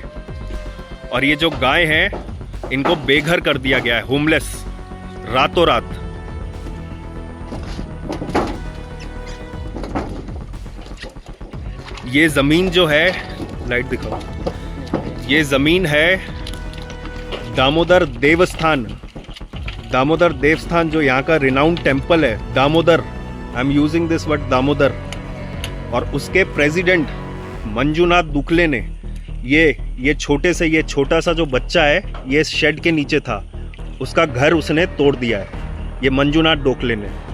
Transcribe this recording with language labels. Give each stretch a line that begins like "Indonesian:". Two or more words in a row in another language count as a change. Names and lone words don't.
Hindi: और ये जो गाय हैं इनको बेघर कर दिया गया है, होमलेस, रातों रात। ये जमीन जो है, लाइट दिखाओ, ये जमीन है दामोदर देवस्थान। दामोदर देवस्थान जो यहाँ का
English: renowned temple
Hindi: है, दामोदर,
English: I am using this word
Hindi: दामोदर। और उसके प्रेसिडेंट मंजूनाथ दुखले ने ये छोटा सा जो बच्चा है, ये शेड के नीचे था, उसका घर उसने तोड़ दिया है, ये मंजूनाथ डोकले ने।